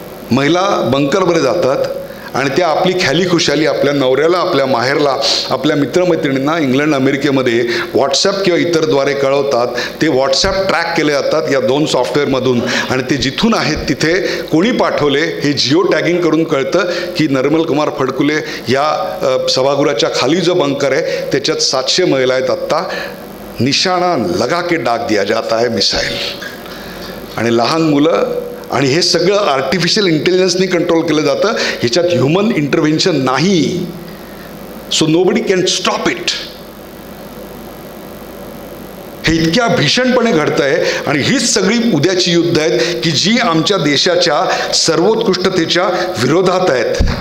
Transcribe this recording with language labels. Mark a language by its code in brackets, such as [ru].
[mr] महिला बंकरमध्ये जातात आणि त्या आपली ख्याली खुशाली आपल्या नवऱ्याला, आपल्या माहेरला, आपल्या मित्रमैत्रिणींना इंग्लंड अमेरिकेमध्ये व्हॉट्सॲप किंवा इतरद्वारे कळवतात. ते व्हॉट्सॲप ट्रॅक केले जातात या 2 सॉफ्टवेअरमधून आणि ते जिथून आहेत तिथे कोणी पाठवले हे जिओ टॅगिंग करून कळतं की नर्मल कुमार फडकुले या सभागृहाच्या खाली जो बंकर आहे त्याच्यात 700 महिला आहेत. [hi] आत्ता निशाणा लगा के डाग दिया जाता है मिसाईल. [mr] आणि लहान मुलं. आणि हे सगळं आर्टिफिशियल इंटेलिजन्सनी कंट्रोल केलं जातं. ह्याच्यात ह्युमन इंटरव्हेन्शन नाही. [en] So nobody can stop it. [mr] हे इतक्या भीषणपणे घडतं आहे. आणि हीच सगळी उद्याची युद्ध आहेत की जी आमच्या देशाच्या सर्वोत्कृष्टतेच्या विरोधात आहेत.